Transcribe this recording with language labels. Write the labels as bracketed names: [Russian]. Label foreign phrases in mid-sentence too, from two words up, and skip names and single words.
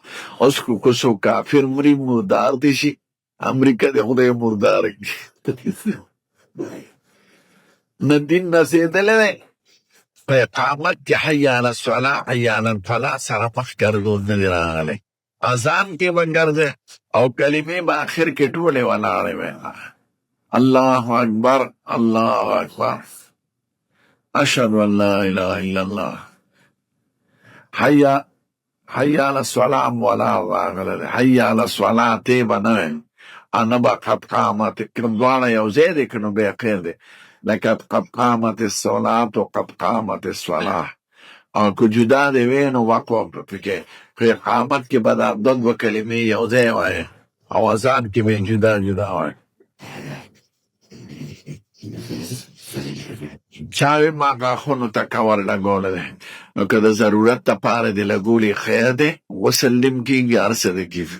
[Pashto] اوس که څوک کافر مري مردار دي شي، امریکا د خدای مرداره کړي نه دین رسېدلی دی. په اقامت کې [Arabic] حی علی الصلاة حی علی الفلاح [Pashto] سره مخ ګرځول نه دي راغلی. اذان کې به ګرځې او کلمې به آخر کې ټولې ولاړې وي، [Arabic] الله اکبر الله اکبر اشهد ان لا اله الا الله، حی علی الصلاة [Pashto] ولا راغلی دی، [Arabic] حی علی الصلاة [Pashto] تی به نه وي، انا به [Arabic] قد قامت [Pashto] کړم، دواړه یو ځای دی که نو بیا خیر دی، لکه [Arabic] قد قامت الصلاة و قد قامت الصلاة. [Pashto] او که جدا دی وی نو وقت پکې په اقامت کې به دا دوه کلمې یو ځای وایي او اذان کې به جدا جدا وایي. چاوی ما غاښونو ته کور لګولی دی، نو که د ضرورت دپاره دې لګولي خیر دی، غسل نیم کېږي هر څه دې کېږي.